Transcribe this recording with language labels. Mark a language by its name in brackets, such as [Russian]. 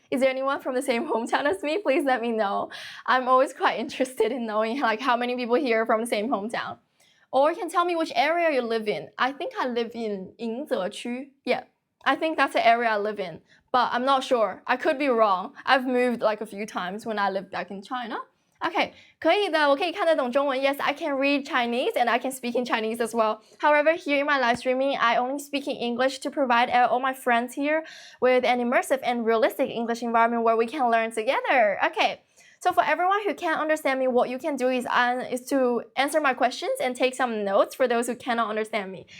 [English] Is there anyone from the same hometown as me? Please let me know. I'm always quite interested in knowing how many people here are from the same hometown. Or you can tell me which area you live in. I think I live in 迎泽区. Yeah, I think that's the area I live in. But I'm not sure. I could be wrong. I've moved a few times when I lived back in China. [Chinese] Okay, 可以的，我可以看得懂中文. [English] Yes, I can read Chinese and I can speak in Chinese as well. However, here in my live streaming, I only speak in English to provide all my friends here with an immersive and realistic English environment where we can learn together. Okay. So for everyone who can't understand me, what you can do is to answer my questions and take some notes for those who cannot understand me.